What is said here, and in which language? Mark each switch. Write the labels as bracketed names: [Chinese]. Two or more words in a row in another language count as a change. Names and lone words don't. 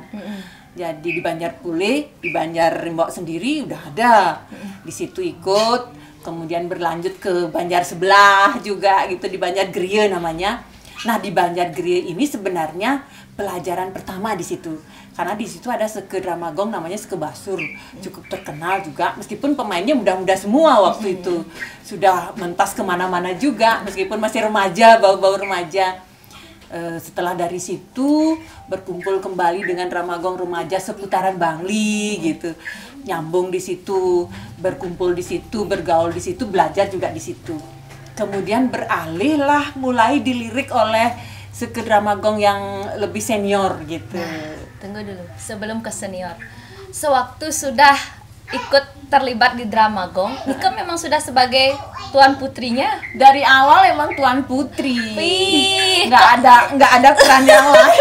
[Indonesian] Jadi di Banjar Pule, di Banjar Rimbok sendiri udah ada, di situ ikut, kemudian berlanjut ke Banjar sebelah juga gitu, di Banjar Griye namanya. Nah, di Banjar Griye ini sebenarnya pelajaran pertama di situ. Karena di situ ada seke drama Gong namanya Seke Basur, cukup terkenal juga, meskipun pemainnya muda-muda semua waktu itu. Sudah mentas kemana-mana juga, meskipun masih remaja, bau-bau remaja. Setelah dari situ berkumpul kembali dengan drama Gong remaja seputaran Bangli gitu. Nyambung di situ, berkumpul di situ, bergaul di situ, belajar juga di situ. Kemudian beralihlah mulai dilirik oleh seke drama Gong yang lebih senior gitu. Nah, tunggu dulu, sebelum ke senior. Sewaktu sudah ikut terlibat di drama Gong, Nika memang sudah sebagai tuan putrinya. Dari awal emang tuan putri. Wih, nggak ada peran yang lain.